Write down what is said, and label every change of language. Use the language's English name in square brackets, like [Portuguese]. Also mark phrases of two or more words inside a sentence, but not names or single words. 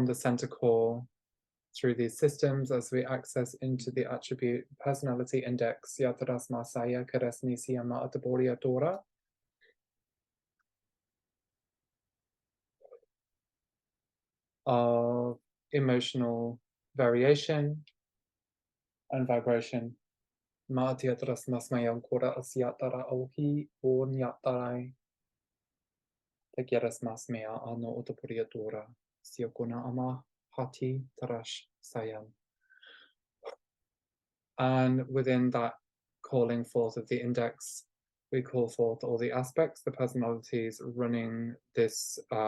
[English] the center core through these systems as we access into the attribute personality index Yataras Masaya Karesni Siyama Ataboria Dora, of emotional variation and vibration. Ma'atiatras Masmayam Kora Asyatara Ohi O Nyatarai Tageras Masmaya Ano Utaporia Dora Siokuna Ama Hati Tarash Sayam. And within that calling forth of the index, we call forth all the aspects, the personalities running this